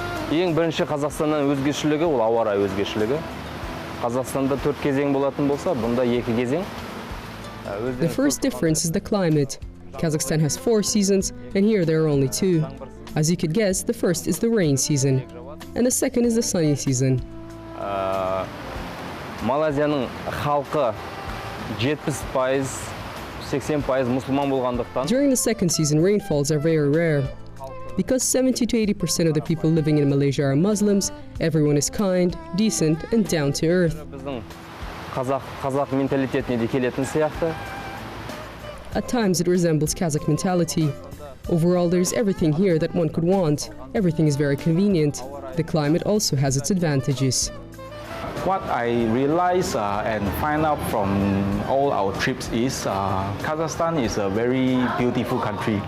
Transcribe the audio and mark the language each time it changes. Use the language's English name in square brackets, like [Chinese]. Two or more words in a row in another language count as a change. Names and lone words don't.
[Kazakh] Ең бірінші Қазақстаннан өзгешілігі ол ауа райы өзгешілігі. Қазақстанда 4 кезең болатын болса, бұнда 2 кезең. [English] The first difference is the climate. Kazakhstan has 4 seasons, and here there are only 2. As you could guess, the first is the rain season, and the second is the sunny season. [Kazakh] Малайзияның халқы 70%, 80% мұсылман болғандықтан. [English] During the second season, rainfalls are very rare. Because 70 to 80% of the people living in Malaysia are Muslims, everyone is kind, decent, and down to earth. [Kazakh] Біздің қазақ менталитетіне де келетін сияқты. [English] At times it resembles Kazakh mentality. Overall, there's everything here that one could want. Everything is very convenient. The climate also has its advantages. What I realize and find out from all our trips is Kazakhstan is a very beautiful country.